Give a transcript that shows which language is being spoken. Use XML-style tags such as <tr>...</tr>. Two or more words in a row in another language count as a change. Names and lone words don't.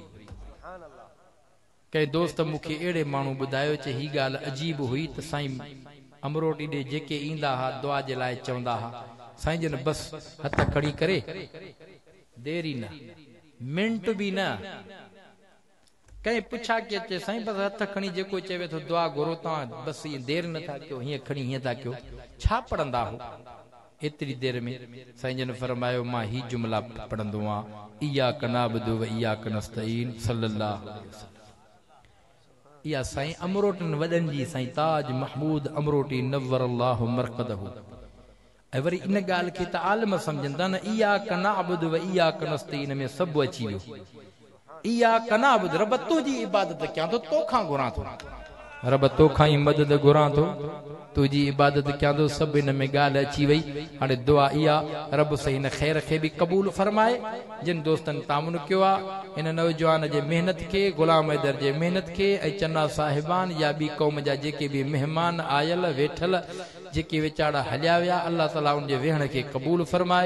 <sd>कंहिं दोस्त मूंखे अहिड़े माण्हू ॿुधायो चए ही ॻाल्हि अजीब हुई त साईं अमरोटी ॾे जेके ईंदा हुआ दुआ जे लाइ चवंदा हुआ, साईं जन बसि हथ खड़ी करे देरी न, मिंट बि न। कंहिं पुछा के अचे साईं बसि हथ खणी जेको चवे थो दुआ घुरो, तव्हां बसि ईअं देरि नथा कयो, हीअं खणी हीअं था कयो, छा पढ़ंदा हो एतिरी देरि में? साईं जन फरमायो मां ही जुमला पढ़ंदो आहियां,</sd> <ar>إياك نعبد و إياك نستعين صلى الله عليه وسلم.</ar> <sd>इहा साईं अमरोटन वॾनि जी साईं ताज महमूद अमरोटी</sd> <ar>نور الله مرقده.</ar> <sd>ऐं वरी इन ॻाल्हि खे त आलिम सम्झनि था न,</sd> <ar>إياك نعبد و إياك نستعين</ar> <sd>में सभु अची वियो।</sd> <ar>إياك نعبد</ar> <sd>रब तुंहिंजी इबादत कयां थो, तोखां घुरां थो, रब तोखां ई मदद घुरां थो, तुंहिंजी इबादत कयां थो, सभु हिन में ॻाल्हि अची वई। हाणे दुआ इहा रब साईं हिन ख़ैर खे बि क़बूल फरमाए। जिन दोस्तनि तामुन कयो आहे हिन नौजवान जे मेहनत खे, गुलाम हैदर जे मेहनत खे, ऐं चन्ना साहिबान या ॿी क़ौम जा जेके बि महिमान आयल वेठल जेके वीचारा हलिया विया, अल्लाह ताला उन जे वेहण खे क़बूल फरमाए।</sd>